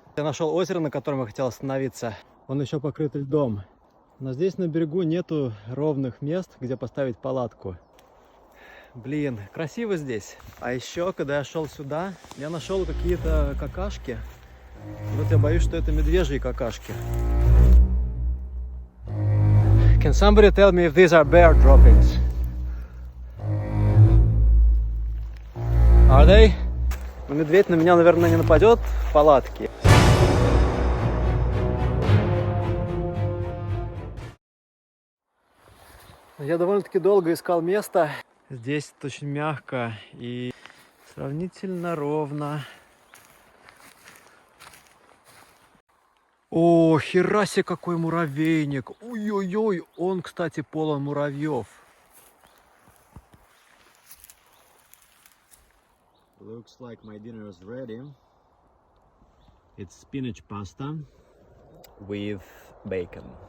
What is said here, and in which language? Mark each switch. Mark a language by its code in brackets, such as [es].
[ru] Я нашел озеро, на котором я хотел остановиться. Он еще покрыт льдом. Но здесь на берегу нету ровных мест, где поставить палатку. Блин, красиво здесь. А еще, когда я шел сюда, я нашел какие-то какашки. Вот я боюсь, что это медвежьи какашки. [en] Can somebody tell me if these are bear droppings? Are they? [ru] Ну, медведь на меня, наверное, не нападет в палатке. Я довольно-таки долго искал место. Здесь очень мягко и сравнительно ровно. О, хера себе какой муравейник. Ой-ой-ой, он, кстати, полон муравьев. [en] Looks like my dinner is ready. It's spinach pasta with bacon.